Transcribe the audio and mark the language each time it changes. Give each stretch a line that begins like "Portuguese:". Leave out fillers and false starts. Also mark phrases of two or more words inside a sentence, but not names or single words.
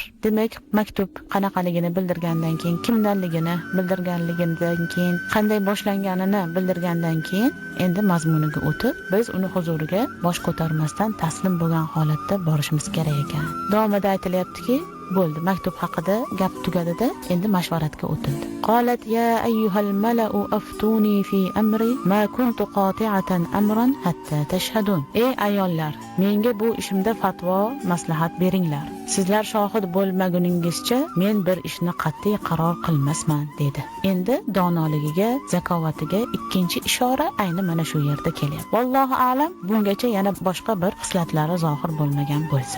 Uzbek: Demak, maktub qanaqaligini bildirgandan keyin, kimdanligini bildirganligidan keyin, qanday boshlanganini bildirgandan keyin endi mazmuniga o'tib, biz uni huzuriga bosh ko'tarmasdan taslim bo'lgan holatda borishimiz kerak ekan. Davomida aytilyaptiki, bo'ldi, maktub haqida gap tugadida, endi mashvaratga o'tildi.
Arabic: قالت يا أيها الملأ أفتوني في أمري ما كنت قاطعة أمرا حتى تشهدون.
Uzbek: Ey ayollar, menga bu ishimda fatvo, maslahat beringlar. Sizlar shohid bo'lmaguningizcha men bir ishni qat'iy qaror qilmasman dedi. Endi donoligiga, zakovatiga ikkinchi ishora ayni mana shu yerda kelyapti.
Arabic: والله أعلم,
Uzbek: bungacha yana boshqa bir xislatlari zohir bo'lmagan bo'lsa.